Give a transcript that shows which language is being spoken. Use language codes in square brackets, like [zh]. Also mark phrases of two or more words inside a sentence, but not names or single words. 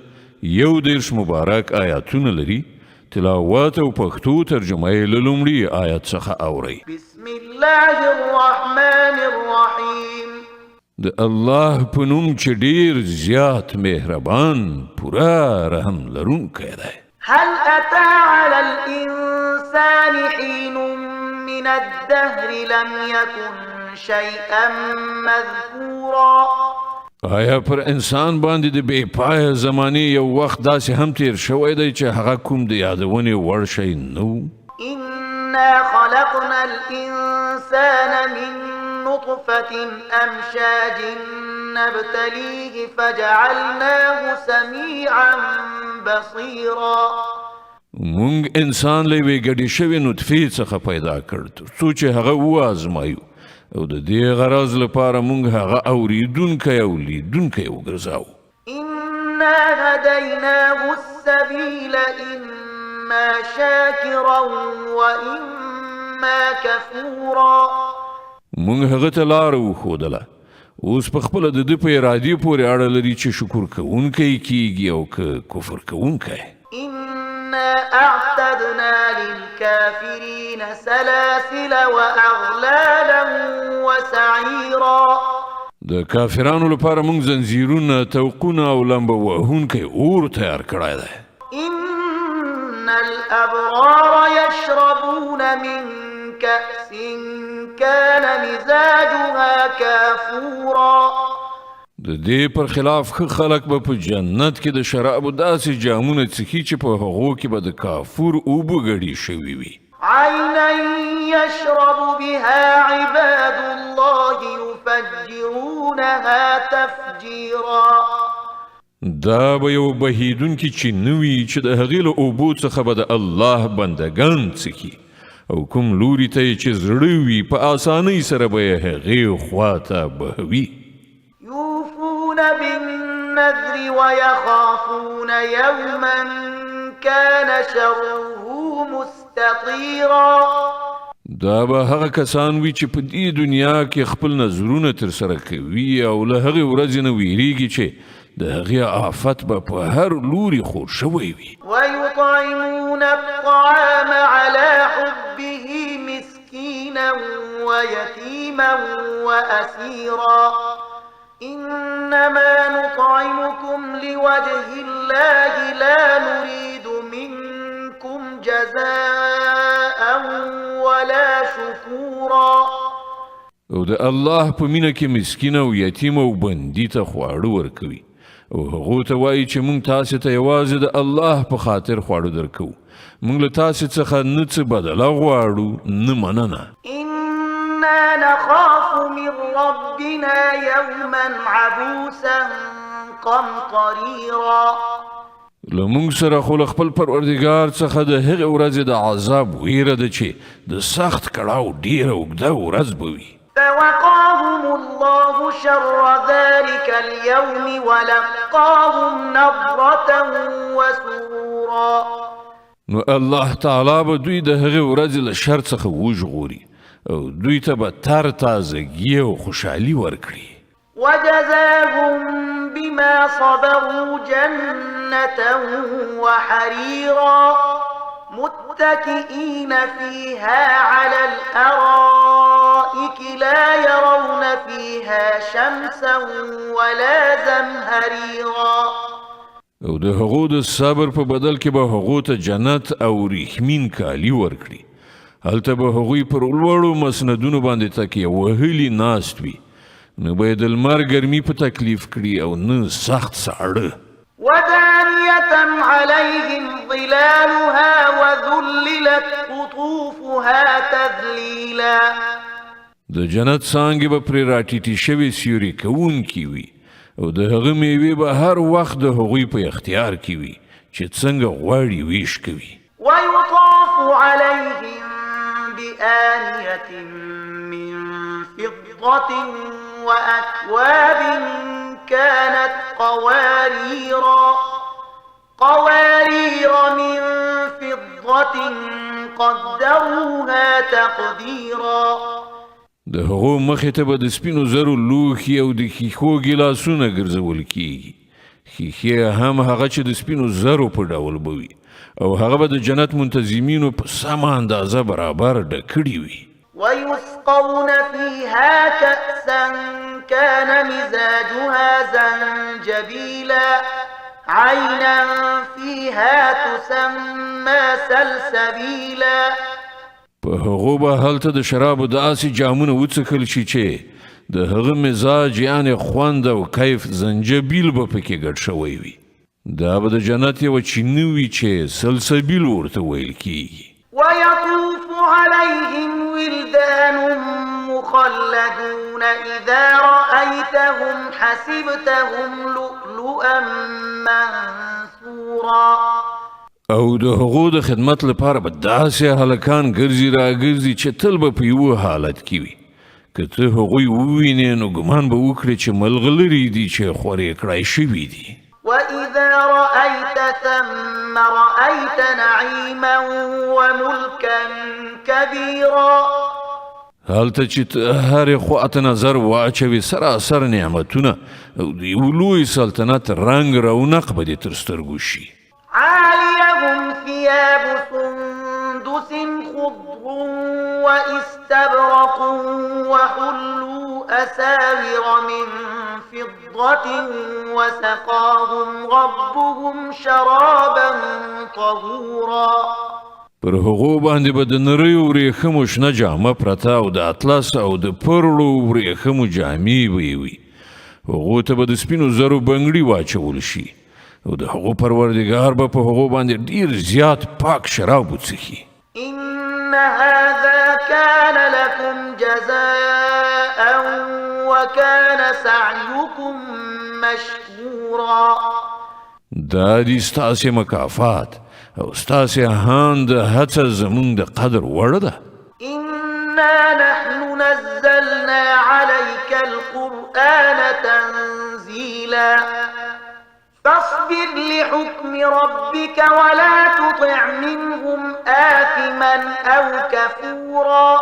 [ps] 11 مبارک آیاتونه لري. تلاوت او پښتو ترجمه یې له لومړي آیت څخه اورئ. [ar] بسم الله الرحمن الرحیم. [ps] د الله په نوم چې ډیر زیات مهربان پورا رحم لرونکی دی. [ar] هل أتى على الإنسان حين من الدهر لم يكن شيئا مذكورا. [ps] آیا پر انسان باندې د بې پایه زمانې یو وخت داسې هم تیر شوی دی چې هغه کوم د یادونې وړ شی نه و؟ [ar] إنا خلقنا الإنسان من نطفة أمشاج نبتليه فجعلناه سميعا بصيرا. [ps] مونږ انسان له یوې ګډې شوې نطفې څخه پیدا کړ څو چې هغه وازمایو او د دې غرض لپاره مونږ هغه اوریدونکی او لیدونکی وګرځاو. [ar] إنا هديناه السبيل إما شاكرا وإما كفورا. [ps] مونږ هغه ته لار وښودله اوس په خپله د ده په ارادې پورې اړه لري چې شکر کوونکی کیږي او که کفر کوونکی. [ar] إنا أعتدنا للكافرين سلاسل وأغلالا وسعيرا. [ps] د کافرانو لپاره مونږ زنځیرونه توقونه او لمبه وهونکی اور تیار کړی دی. [ar] إن الأبرار يشربون من كأس كان مزاجها كافورا. [ps] د دې پر خلاف ښه خلک به په جنت کې د شرابو داسې جامونه څښي چې په هغو کې به د کافور اوبه ګډې شوي وي. [ar] عينا يشرب بها عباد الله يفجرونها تفجيرا. [ps] دا به یو بهیدونکي چې نه وي چې د هغې له اوبو څخه به د الله بندګان څښي او کوم لوري ته یې چې زړه وي په اسانۍ سره به یې هغې خوا ته بهوي. [ar] يوفون بالنذر ويخافون يوما كان شره مستطيرا. [ps] دا به هغه کسان وي چې په دې دنیا کې خپل نظرونه ترسره کوي او له هغې ورځې نه ویریږي چې د هغې آفت به په هر لوري خور شوی وي. [ar] ويطعمون الطعام على حبه مسكينا ويتيما وأسيرا. إنما نطعمكم لوجه الله لا نريد منكم جزاء ولا شكورا. [ps] او د الله په مینه کې مسکین او یتیم او بندي ته خواړه ورکوي او هغو ته وایي چې مونږ تاسې ته یوازې د الله په خاطر خواړه درکوو. مونږ له تاسې څخه نه څه بدله غواړو نه مننه. [ar] إنا نخاف من ربنا يوما عبوسا قمطريرا. [ps] لمونږ سره خو له خپل پروردګار څخه د هغې ورځې د عذاب ویره ده چې د سخت کړاو ډیره اوږده ورځ به وي. [ar] فوقاهم الله شر ذلك اليوم ولقاهم نضرة وسرورا. [ps] نو الله تعالی به دوی د هغې ورځې له شر څخه وژغوري او دوی ته به تر تازګي او خوشحالي ورکړي. [ar] وجزاهم بما صبروا جنة وحريرا متكئين فيها على الأرائك لا يرون فيها شمسا ولا زمهريرا. [ps] او د هغو د صبر په بدل کې به هغو ته جنت او ریښمین کالي ورکړي. هلته به هغوی پر لوړو مسندونو باندې تکیه وهلي ناست وي. نه به یې د لمر ګرمي په تکلیف کړي او نه سخت ساړه. [ar] ودانية عليهم ظلالها وذللت قطوفها تذليلا. [ps] د جنت څانګې به پرې راټیټې شوې سیوري کوونکي وي او د هغه میوې به هر وخت د هغوی په اختیار کې وي چې څنګه غواړي ویش کوي. [ar] ويطاف عليهم بآنية من فضة وأكواب كانت قواريرا. قوارير من فضة قدروها تقديرا [ps] د هغو مخې ته به د سپینو زرو لوښي او د ښیښو ګیلاسونه ګرځول کیږي. ښیښې هم هغه چې د سپینو زرو په ډول به وي او هغه به د جنت منتظمینو په سمه اندازه برابر ډکړي وي. [ar] ويسقون فيها كأسا كان مزاجها زنجبيلا عينا فيها تسمى سلسبيلا [ps] په هغو به هلته د شرابو داسې جامونه وڅښل شي چې د هغه مزاج یعنې خوند او کیف زنجبیل به پکې ګډ شوی وي. دا به د جنت یوه چینه وي چې سلسبیل ورته ویل کیږي. [ar] ويطوف عليهم ولدان مخلدون إذا رأيتهم حسبتهم لؤلؤا منثورا [ps] او د هغو د خدمت لپاره به داسې هلکان ګرځي راګرځي چې تل به په یوه حالت کې وي. که ته هغوی ووینې نو ګمان به وکړې چې ملغلرې دي چې خورې کړای شوي دي. [ar] وإذا رأيت ثم رأيت نعيما وملكا كبيرا [ps] هلته چې ته هرې خواته نظر واچوي سراسر نعمتونه او د یو لوی سلطنت رنګ رونق به دې تر سترګو شي. [ar] عاليهم ثياب سندس خضر واستبرق وحلوا أساور من فضة وسقاهم ربهم شرابا طهورا [ps] پر هغو باندې به د نریو ورېښمو شنه جامه پرته او د اطلس او د پرلو ورېښمو جامې به یې وي. هغو ته به د سپینو زرو بنګړي واچول شي او د هغو پروردګار به په هغو باندې ډیر زیات پاک شراب وڅښي. [ar] إن هذا كان لكم جزاء وكان سعيكم مشكورا [ps] دا دي ستاسې مکافات او ستاسې هان د هڅه زمونږ د قدر وړ ده. [ar] إنا نحن نزلنا عليك القرآن تنزيلا فاصبر لحكم ربك ولا تطع منهم آثما أو كفورا